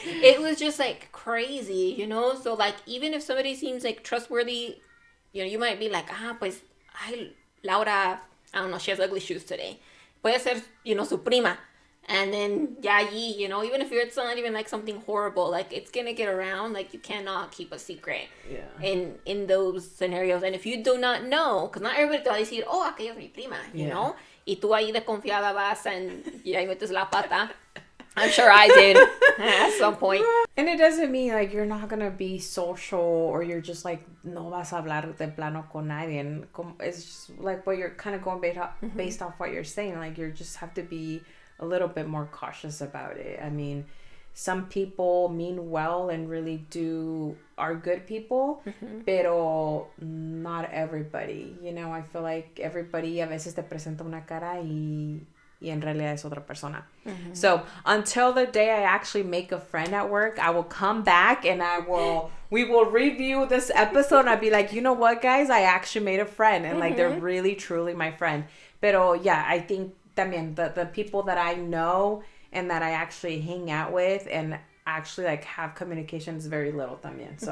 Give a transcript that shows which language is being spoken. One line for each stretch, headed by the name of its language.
English: It was just like crazy, So like even if somebody seems like trustworthy, you might be like, pues, ay, Laura, I don't know, she has ugly shoes today. Puede ser, su prima. And then, allí, even if it's not even like something horrible, like it's going to get around. Like you cannot keep a secret in those scenarios. And if you do not know, because not everybody te va a decir, oh, aquella es mi prima, you know?
Spanish: Y tú ahí de confiada vas and ahí metes la pata.
English: I'm sure I did at some point. And it doesn't mean like you're not gonna be social or you're just like no vas a hablar de plano con nadie. It's just like what you're kind of going based off what you're saying. Like you just have to be a little bit more cautious about it. I mean, some people mean well and really are good people, pero not everybody.
Spanish: I feel like everybody a veces te presenta una cara y en realidad es otra persona.
English: So until the day I actually make a friend at work, I will come back and we will review this episode and I'll be like, you know what, guys, I actually made a friend and like they're really truly my friend. Pero yeah, I think también the people that I know and that I actually hang out with and actually like have communication is very little también.